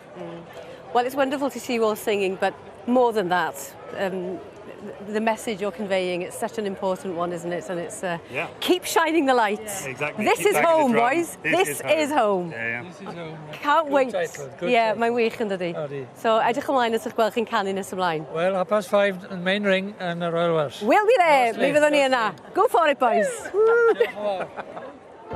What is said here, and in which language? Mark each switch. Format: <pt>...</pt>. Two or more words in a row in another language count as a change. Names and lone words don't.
<en>Well, it's wonderful to see you all singing, but more than that, the message you're conveying, it's such an important one, isn't it? And it's keep shining the light. Yeah, exactly. This is home, boys. This is home. Yeah. This is home. Can't wait. Good Yeah, title.</en> <cy>mae'n wych yn dydi. So, edrych ymlaen at eich gweld chi'n canu nes ymlaen. Well, 5:30 yn</cy> <en>main ring</en> <cy>yn y Royal Welsh.</cy> <en>We'll be there.</en> <cy>Mi fyddwn ni yna.</cy> <en>Go for it, boys.</en> <cy>Diolch yn fawr.</cy>